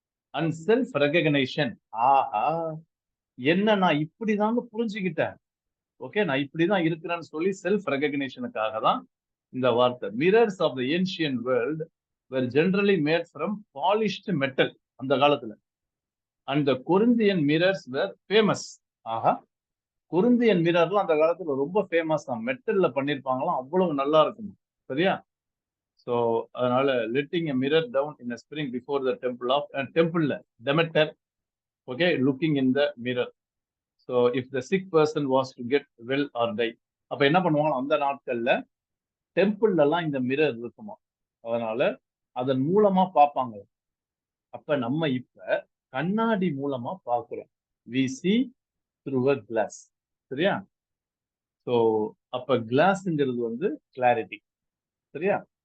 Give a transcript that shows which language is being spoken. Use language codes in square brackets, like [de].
[ta] And self ரெகக்னைஷன். ஆஹா, என்ன நான் இப்படிதாங்க புரிஞ்சுக்கிட்டேன். ஓகே, நான் இப்படிதான் இருக்கிறேன்னு சொல்லி செல்ஃப் ரெகக்னைஷனுக்காக தான் இந்த வார்த்தை. [en] mirrors of the ancient world were generally made from polished metal [ta] அந்த காலத்துல. [en] and the Corinthian mirrors were famous. [ta] Aha, Corinthian மிரர்லாம் அந்த காலத்துல ரொம்ப ஃபேமஸ் தான். மெட்டல்ல பண்ணிருப்பாங்களாம், அவ்வளவு நல்லா இருக்கும். சரியா? சோ அதனால [en] letting a mirror down in a spring before the temple of templeல Demeter. Okay, looking in the mirror. so if the sick person was to get well or die, [ta] அப்ப என்ன பண்ணுவாங்க அந்த நாட்கள்ல? டெம்பிள்ல எல்லாம் இந்த மிரர் இருக்குமா, அதனால அதன் மூலமா பார்ப்பாங்க. அப்ப நம்ம இப்ப கண்ணாடி மூலமா பார்க்கிறோம். [en] we see through a glass. [ta] சரியா? சோ அப்ப கிளாஸ்ங்கிறது வந்து கிளாரிட்டி. சரியா?